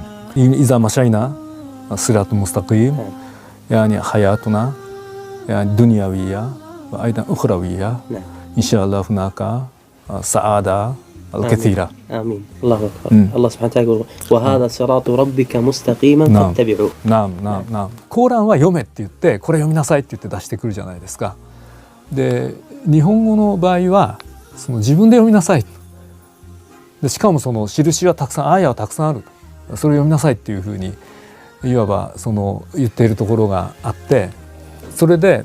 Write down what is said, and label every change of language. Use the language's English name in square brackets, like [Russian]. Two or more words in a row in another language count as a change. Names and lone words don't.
[Arabic] إذا مشينا الصراط المستقيم يعني حياتنا يعني دنيوية وأيضا أخروية إن شاء الله هناك سعادة الكثيرة. آمين. الله أكبر. الله سبحانه وتعالى يقول وهذا صراط ربك مستقيما فاتبعوه. [Japanese] コーランは読めって言ってこれ読みなさいって言って出してくるじゃないですか。で日本語の場合はその自分で読みなさい。でしかもその印はたくさん、アーヤはたくさんある。それを読みなさいっていうふうにいわばその言っているところがあって、それで、